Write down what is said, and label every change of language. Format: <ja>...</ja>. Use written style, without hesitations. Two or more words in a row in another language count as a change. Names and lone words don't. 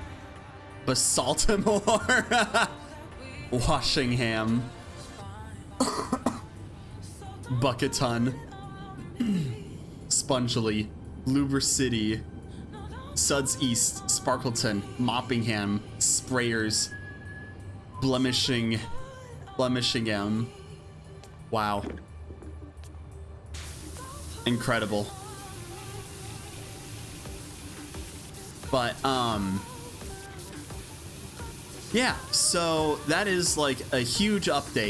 <en>Basaltimore, Washingham, Bucketon, Spongely, Luber City, Suds East, Sparkleton, Moppingham, Sprayers, Blemishingham. Wow. Incredible. But, yeah, so that is like a huge update.</en>